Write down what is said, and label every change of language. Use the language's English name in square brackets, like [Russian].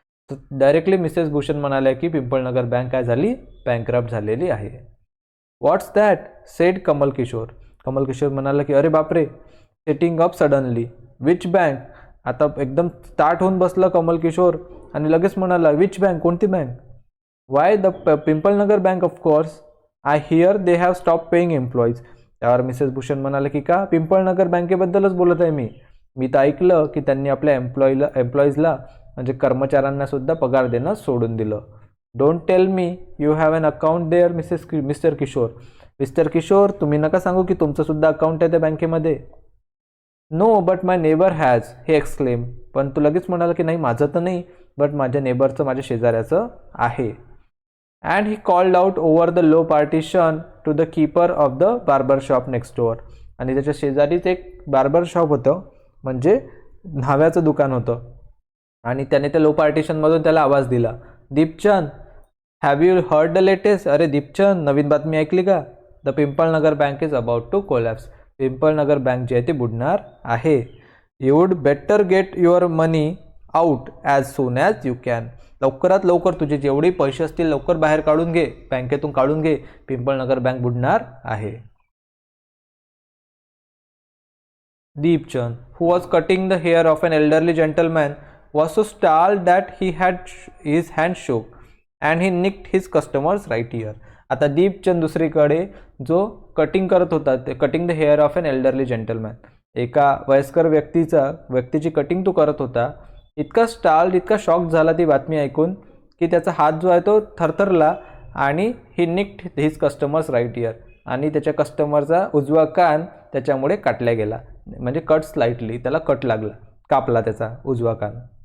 [Marathi] तर directly Mrs Bhushan म्हणाल्या की पिंपळनगर बँक काय झाली, बँकरप्ट झालेली आहे. [English] what's that said [Marathi] कमल किशोर म्हणाला की अरे बापरे. [English] Setting up suddenly. Which bank. [Marathi] आता एकदम स्टार्ट होऊन बसलं कमल किशोर आणि लगेच म्हणाला विच बँक, कोणती bank. [English] Why the Pimpalnagar bank of course. I hear they have stop paying employees. [Marathi] त्यावर मिसेस भूषण म्हणाले की का, पिंपळनगर बँकेबद्दलच बोलत आहे मी तर ऐकलं की त्यांनी आपल्या एम्प्लॉईजला म्हणजे कर्मचाऱ्यांना सुद्धा पगार देणं सोडून दिलं. [English] Don't tell me you have an account there Mr Kishor. [Marathi] तुम्ही नका सांगू की तुमचं सुद्धा अकाउंट आहे त्या बँकेमध्ये. [English] No but my neighbour has. He exclaim. [Marathi] पण तू लगेच म्हणाला की नाही माझं तर नाही, बट माझ्या नेबरचं माझ्या शेजाऱ्याचं आहे. [English] And he called out over the low partition to the keeper of the barber shop next door. [Marathi] आणि त्याच्या शेजारीच एक बार्बर शॉप होतं, म्हणजे न्हाव्याचं दुकान होतं, आणि त्याने त्या लो पार्टिशनमधून त्याला आवाज दिला, [English] Deepchand have you heard the latest. [Marathi] अरे दीपचंद, नवीन बातमी ऐकली का. [English] The Pimpalnagar bank is about to collapse. [Marathi] Pimpalnagar bank जी आहे ती बुडणार आहे. [English] You would better get your money out as soon as you can. [Marathi] लवकरात लवकर तुझे जेवढे पैसे असतील लवकर बाहेर काढून घे, बँकेतून काढून घे, पिंपळनगर बँक बुडणार आहे. [English] Deepchand, who was cutting the hair of an elderly gentleman, was so startled that his hand shook and he nicked his customer's right ear. [Marathi] आता दीपचंद दुसरीकडे जो कटिंग करत होता, ते [English] cutting the hair of an elderly gentleman, [Marathi] एका वयस्कर व्यक्तीची cutting तो करत होता. इतका इतका शॉक झाला ती बातमी ऐकून की त्याचा हात जो आहे तो थरथरला आणि [English] he nicked his customer's right ear, [Marathi] आणि त्याच्या कस्टमरचा उजवा कान त्याच्यामुळे काटला गेला, म्हणजे कट स्लाइटली, त्याला कट लागला, कापला त्याचा उजवा कान.